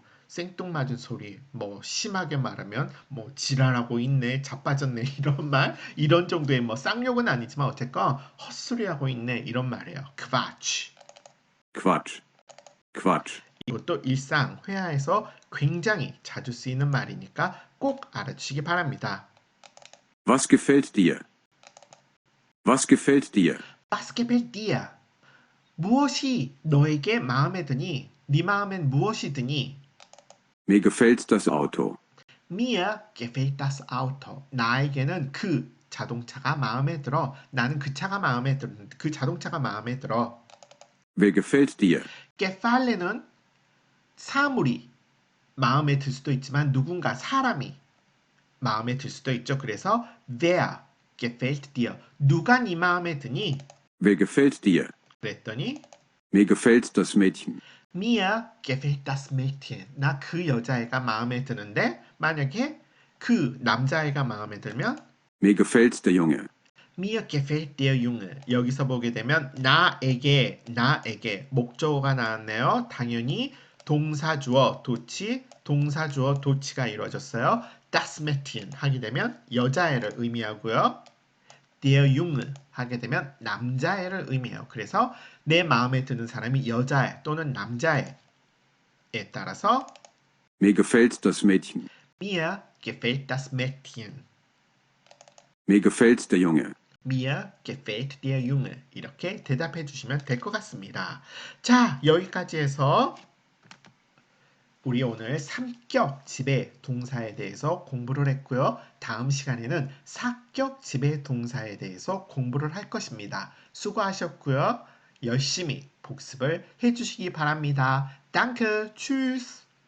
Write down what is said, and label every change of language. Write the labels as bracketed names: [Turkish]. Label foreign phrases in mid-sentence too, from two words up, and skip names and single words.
[Korean] 생뚱맞은 소리, 뭐 심하게 말하면 뭐 지랄하고 있네, 자빠졌네 이런 말, 이런 정도의 뭐 쌍욕은 아니지만 어쨌건 헛소리하고 있네 이런 말이에요. [German] Quatsch. Quatsch. Quatsch. [Korean] 이것도 일상 회화에서 굉장히 자주 쓰이는 말이니까 꼭 알아주시기 바랍니다. [German] Was gefällt dir? Was gefällt dir? Was gefällt dir? [Korean] 무엇이 너에게 마음에 드니? 네 마음엔 무엇이 드니? [German] Mir gefällt das Auto. Mir gefällt das Auto. [Korean] 나에게는 그 자동차가 마음에 들어. 나는 그 차가 마음에 들어. 그 자동차가 마음에 들어. [German] Wer gefällt dir? [Korean] gefallen은 사물이 마음에 들 수도 있지만 누군가 사람이 마음에 들 수도 있죠. [German] 그래서 wer gefällt dir? [Korean] 누가 네 마음에 드니? [German] Wer gefällt dir? [Korean] 그랬더니 [German] Mir gefällt das Mädchen. Mir gefällt das Mädchen. [Korean] 나 그 여자애가 마음에 드는데 만약에 그 남자애가 마음에 들면 [German] Mir gefällt der Junge. Mir gefällt der Junge. [Korean] 여기서 보게 되면 나에게 목적어가 나왔네요. 당연히 동사주어 도치가 이루어졌어요. [German] Das Mädchen [Korean] 하게 되면 여자애를 의미하고요. [German] Der Junge [Korean] 하게 되면 남자애를 의미해요. 그래서 내 마음에 드는 사람이 여자애 또는 남자애에 따라서 [German] Mir gefällt das Mädchen. Mir gefällt das Mädchen. Mir gefällt der Junge. Mir gefällt der Junge. [Korean] 이렇게 대답해 주시면 될 것 같습니다. 자, 여기까지 해서 우리 오늘 삼격 지배 동사에 대해서 공부를 했고요. 다음 시간에는 사격 지배 동사에 대해서 공부를 할 것입니다. 수고하셨고요. 열심히 복습을 해주시기 바랍니다. [German] Danke, tschüss.